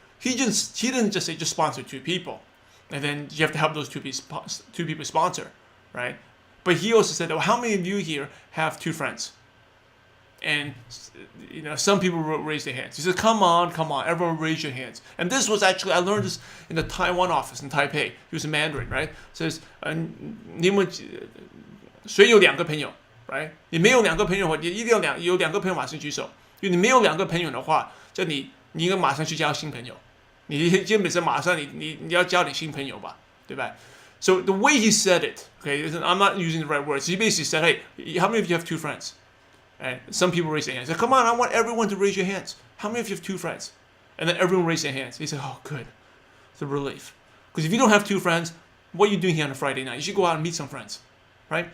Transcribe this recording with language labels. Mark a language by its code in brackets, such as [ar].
[en] He didn't just say just sponsor 2 people, and then you have to help those 2 people sponsor, right? But he also said, well, how many of you here have 2 friends? And some people raised their hands. He said, come on, everyone raise your hands. And this was actually, I learned this in the Taiwan office in Taipei. He was a Mandarin, right? Says, [zh] 你们谁有2个朋友 [en] right? [zh] 你没有2个朋友的话，你一定要有2个朋友马上举手。因为你没有2个朋友的话，就你应该马上去交新朋友。你基本上马上你要交你新朋友吧，对吧？ [en] So the way he said it, okay, I'm not using the right words. He basically said, hey, how many of you have 2 friends? And some people raised their hands. He said, come on, I want everyone to raise your hands. How many of you have 2 friends? And then everyone raised their hands. He said, oh, good. It's a relief. Because if you don't have 2 friends, what are you doing here on a Friday night? You should go out and meet some friends, right?